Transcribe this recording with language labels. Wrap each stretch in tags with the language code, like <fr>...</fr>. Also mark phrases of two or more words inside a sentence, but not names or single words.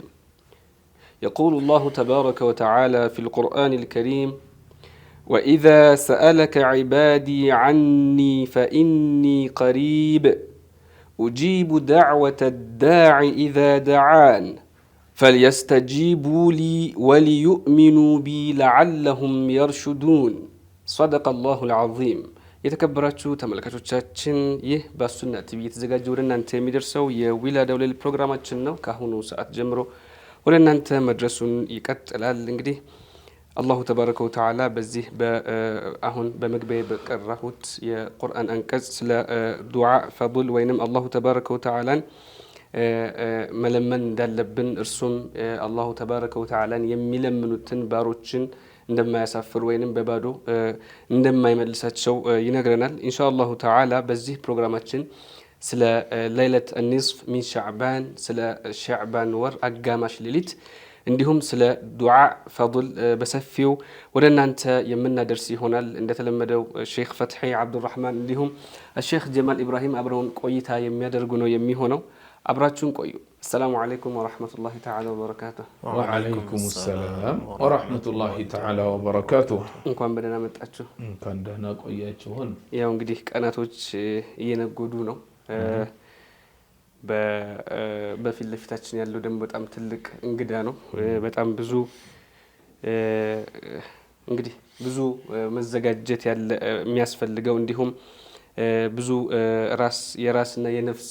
<ar>يقول الله تبارك وتعالى في القرآن الكريم: وإذا سألك عبادي عني فإني قريب أجيب دعوة الداع إذا دعان فليستجيبوا لي وليؤمنوا بي لعلهم يرشدون صدق الله العظيم።</ar> <am>የተከበራችሁ ተመልካቾቻችን ይህ በሱና ቲቪ የተዘጋጀ ወደ እናንተ የሚደርሰው የዊላድ አውለል ፕሮግራማችን ነው። ከአሁኑ ሰዓት ጀምሮ ወደ እናንተ መድረሱን ይቀጥላል። እንግዲህ</am> <ar>الله تبارك وتعالى</ar> <am>በዚህ አሁን በመግቢያ በቀራሁት የቁርአን አንቀጽ ስለ ዱዓ ፈضል ወይንም</am> <ar>الله تبارك وتعالى</ar> <am>መለመን እንዳለብን እርሱም</am> <ar>الله تبارك</ar> <am>ወተዓላን የሚለምኑትን ባሮችን እንደማያሳፍር ወይንም በባዶ እንደማይመልሳቸው ይነግረናል።</am> <ar>إن شاء الله تعالى</ar> <am>በዚህ ፕሮግራማችን ስለ ለይለት</am> <ar>النصف من شعبان</ar> <am>ስለ ሻዕባን ወር አጋማሽ ሌሊት እንዲሁም ስለ ዱዓ ፈضል በሰፊው ወደ እናንተ የምናደርስ ይሆናል። እንደተለመደው ሼክ ፈትሒ አብዱራህማን እንዲሁም ሼክ ጀማል ኢብራሂም አብረውን ቆይታ የሚያደርጉ ነው የሚሆነው። አብራችሁን ቆዩ።</am> <ar>السلام عليكم ورحمة الله تعالى وبركاته። وعليكم السلام ورحمة الله تعالى وبركاته።</ar> <am>እንኳን በደህና መጣችሁ። እንኳን ደህና ቆያችሁን። ያው እንግዲህ ቀናቶች እየነጎዱ ነው። በፊት ለፊታችን ያለው ደግሞ በጣም ትልቅ እንግዳ ነው። በጣም ብዙ እንግዲህ ብዙ መዘጋጀት ያለ የሚያስፈልገው እንዲሁም ብዙ የራስና የነፍስ</am>